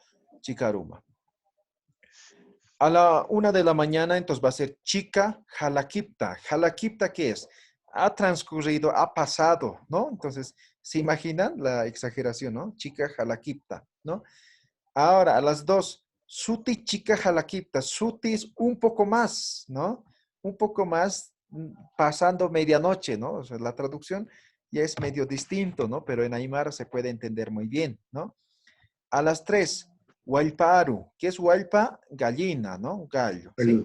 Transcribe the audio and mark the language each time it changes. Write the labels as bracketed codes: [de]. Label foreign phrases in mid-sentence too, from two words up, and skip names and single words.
[ay] Chica aruma. [es] A la 1 de la mañana, entonces va a ser [ay] chica jalakipta. [es] ¿Jalakipta qué es? Ha transcurrido, ha pasado, ¿no? Entonces, ¿se imaginan la exageración, no? [ay] Chica jalakipta, [es] ¿no? Ahora, a las 2, [ay] suti chica jalakipta. [es] Suti es un poco más, ¿no? Un poco más pasando medianoche, ¿no? O sea, la traducción ya es medio distinto, ¿no? Pero en Aymara se puede entender muy bien, ¿no? A las 3, Huayparu. ¿Qué es Huaypa? Gallina, ¿no? Gallo, ¿sí?